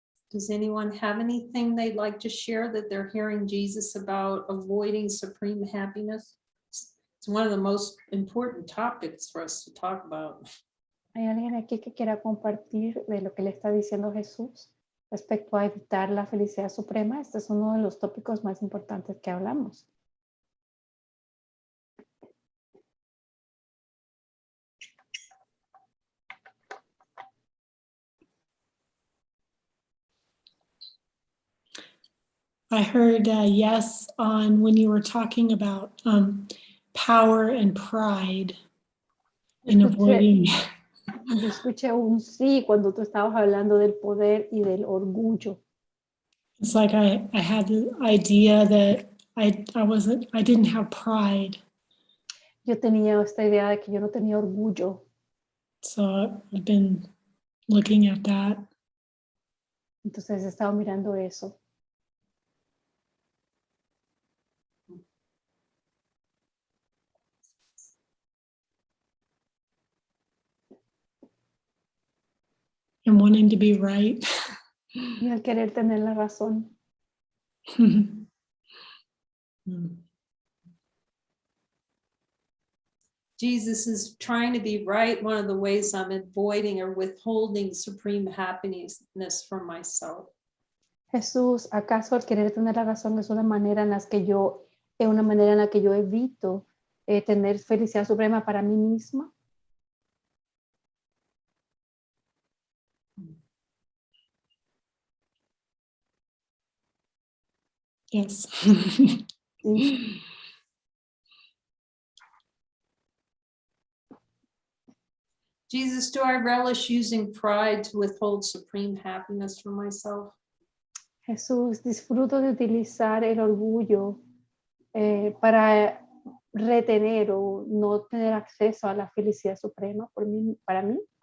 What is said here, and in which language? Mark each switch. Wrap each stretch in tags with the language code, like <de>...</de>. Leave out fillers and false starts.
<en>Does anyone have anything they'd like to share that they're hearing Jesus about avoiding supreme happiness? It's one of the most important topics for us to talk about.</en> <es>¿Hay alguien aquí que quiera compartir de lo que le está diciendo Jesús respecto a evitar la felicidad suprema? Este es uno de los tópicos más importantes que hablamos.</es> <en>I heard yes on when you were talking about power and pride in avoiding.</en> <es>Yo escuché un sí cuando tú estabas hablando del poder y del orgullo.</es> <en>It's like I had the idea that I didn't have pride.</en> <es>Yo tenía esta idea de que yo no tenía orgullo.</es> <en>So I've been looking at that.</en> <es>Entonces he estado mirando eso.</es> <en>And wanting to be right.</en> <es>Y al querer tener la razón.</es> <en>Jesus is trying to be right. One of the ways I'm avoiding or withholding supreme happiness from myself.</en> <es>Jesús, ¿acaso al querer tener la razón es una manera en la que yo evito tener felicidad suprema para mí misma?</es> <en>Yes.</en> <es>Sí.</es> <en>Jesus, do I relish using pride to withhold supreme happiness from myself?</en> <es>Jesús, disfruto de utilizar el orgullo para retener o no tener acceso a la felicidad suprema para mí.</es>